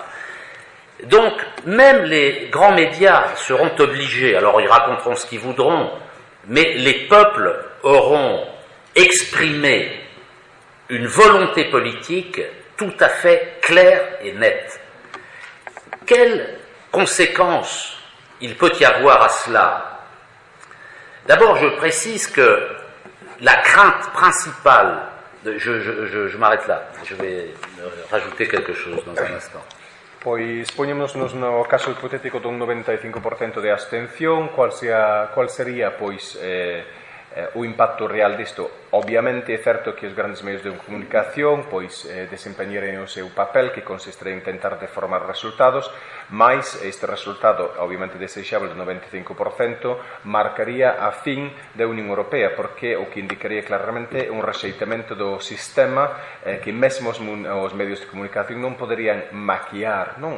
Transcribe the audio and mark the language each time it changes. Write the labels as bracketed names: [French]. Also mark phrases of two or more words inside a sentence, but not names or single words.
[French] Donc, même les grands médias seront obligés, alors ils raconteront ce qu'ils voudront, mais les peuples auront exprimé une volonté politique tout à fait claire et nette. Quelles conséquences il peut y avoir à cela? D'abord, je précise que la crainte principale, je m'arrête là, je vais rajouter quelque chose dans un instant. [Galician] Pois poñémonos no caso hipotético dun 95% de abstención, qual sería pois o impacto real disto? Obviamente é certo que os grandes medios de comunicación pois desempeñaren o seu papel, que consistiría en intentar deformar resultados, mas este resultado obviamente desexable do 95% marcaría a fin da Unión Europea, porque o que indicaría claramente un rexeitamento do sistema que mesmo os medios de comunicación non poderían maquiar, non?